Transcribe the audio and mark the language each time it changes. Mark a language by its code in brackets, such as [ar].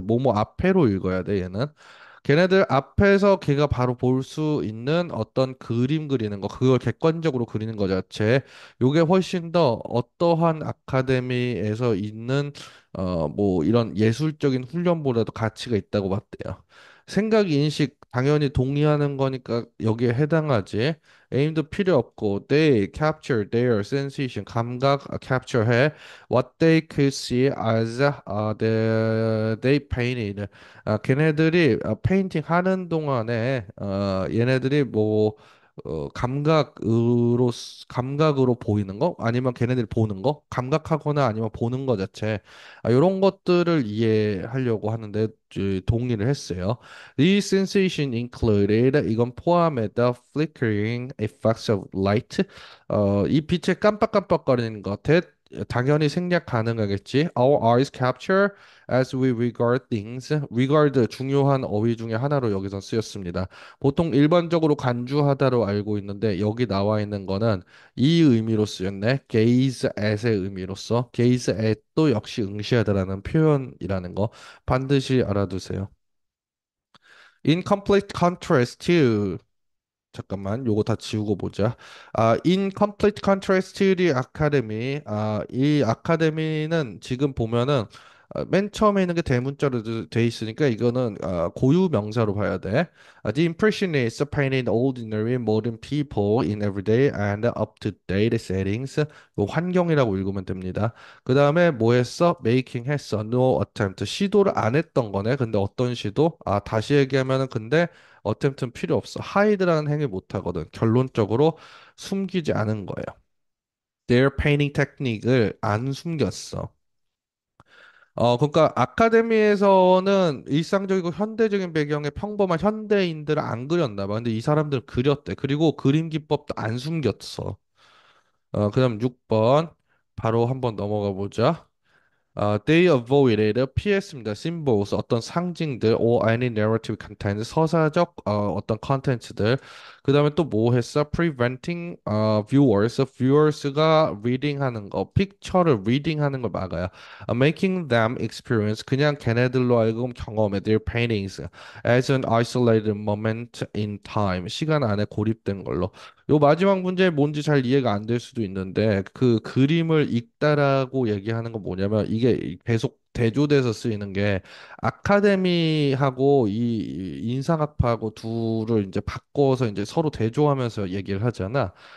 [ko] 뭐뭐 앞에로 읽어야 돼 얘는. 걔네들 앞에서 걔가 바로 볼 수 있는 어떤 그림 그리는 거, 그걸 객관적으로 그리는 거 자체, 요게 훨씬 더 어떠한 아카데미에서 있는, 뭐 이런 예술적인 훈련보다도 가치가 있다고 봤대요. 생각, 인식, 당연히 동의하는 거니까 여기에 해당하지. [en] aim도 [ko] 필요 없고, [en] they capture their sensation, 감각 capture 해. What they could see as they painted. [ko] 걔네들이 페인팅 하는 동안에 얘네들이 뭐 감각으로 보이는 거 아니면 걔네들이 보는 거 감각하거나 아니면 보는 거 자체 이런 것들을 이해하려고 하는데 동의를 했어요. [en] These sensation included [ko] 이건 포함했다 [en] flickering effects of light [ko] 이 빛의 깜빡깜빡거리는 것 당연히 생략 가능하겠지. [en] Our eyes capture as we regard things. [ko] regard 중요한 어휘 중에 하나로 여기서 쓰였습니다. 보통 일반적으로 간주하다로 알고 있는데 여기 나와 있는 거는 이 의미로 쓰였네. gaze at의 의미로서 gaze at도 역시 응시하다라는 표현이라는 거 반드시 알아두세요. [en] In complete contrast to [ko] 잠깐만, 요거 다 지우고 보자. [en] In complete contrast to the academy. [ko] 이 아카데미는 지금 보면은 맨 처음에 있는 게 대문자로 돼 있으니까 이거는 고유 명사로 봐야 돼. [en] The impressionists painted ordinary modern people in everyday and up-to-date settings. [ko] 요 환경이라고 읽으면 됩니다. 그 다음에 뭐 했어? Making 했어. [en] No attempt. [ko] 시도를 안 했던 거네. 근데 어떤 시도? 다시 얘기하면은 근데 어템프트는 필요 없어. 하이드라는 행위 못 하거든. 결론적으로 숨기지 않은 거예요. [en] Their painting technique [ko] 을 안 숨겼어. 그러니까 아카데미에서는 일상적이고 현대적인 배경의 평범한 현대인들을 안 그렸나 봐. 근데 이 사람들 그렸대. 그리고 그림 기법도 안 숨겼어. 그다음 6번 바로 한번 넘어가 보자. [en] They avoided [ko] 피했습니다. [en] symbols 어떤 상징들 or any narrative content [ko] 서사적 어떤 컨텐츠들 그 다음에 또 뭐 했어? preventing viewers가 reading 하는 거, 픽처를 reading 하는 걸 막아요. [en] making them experience [ko] 그냥 걔네들로 하여금 경험해 [en] their paintings as an isolated moment in time [ko] 시간 안에 고립된 걸로. 요 마지막 문제 뭔지 잘 이해가 안 될 수도 있는데 그 그림을 읽다라고 얘기하는 건 뭐냐면 이게 계속 대조돼서 쓰이는 게 아카데미하고 이 인상학파하고 둘을 이제 바꿔서 이제 서로 대조하면서 얘기를 하잖아.